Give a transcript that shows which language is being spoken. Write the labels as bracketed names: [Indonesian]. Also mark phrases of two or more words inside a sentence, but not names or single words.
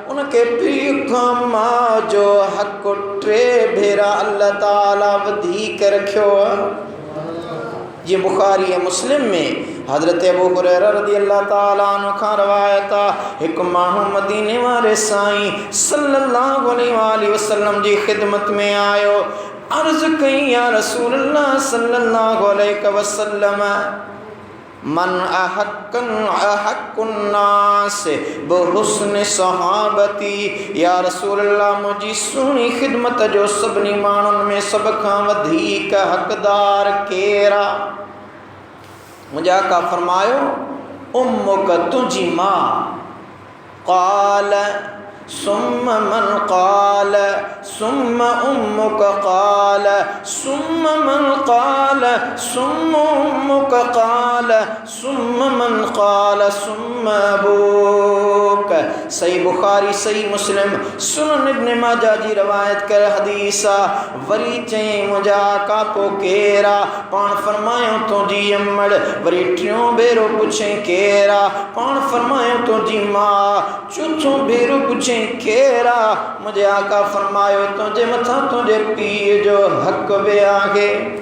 [Sindhi] उनखे पीउ खां माउ जो हक़ 3 भेरा अल्लाह ताला वधीक रखियो आहे। जीअं बुखारी ऐं मुस्लिम में हज़रत अबू हुरैरा रज़ियल्लाहु ताला अन्हु खां रवायत आहे, हिकु माण्हू मदीने वारे साईं सल्लल्लाहु अलैहि वसल्लम जी ख़िदमत में आयो। [Arabic] अर्ज़ कई يا رسول الله صلى الله عليه وسلم من أحق الناس بحسن صحابتي. [Sindhi] या रसूलल्लाह मुंहिंजी सुहिणी ख़िदमत जो सभिनी माण्हुनि में सभ खां वधीक हक़दार केरु आहे? मुंहिंजा आका फरमायो उम्मुक तुंहिंजी माउ। [Arabic] قال ثم من قال ثم أمك قال ثم من قال ثم أمك قال ثم من قال ثم أبوك. [Sindhi] सही बुखारी सही मुस्लिम सुनन इब्न माजा जी रवायत कर हदीस आहे। वरी चई मुंहिंजा आका पोइ केरु आहे? पाण फरमायो तुंहिंजी अमड़। वरी टियों भेरो पुछई केरु आहे? पाण फरमायो तुंहिंजी माउ। चौथों भेरो पुछई केरु आहे? मुंहिंजे आका फरमायो तुंहिंजे मथां तुंहिंजे पीउ जो हक़ बि आहे।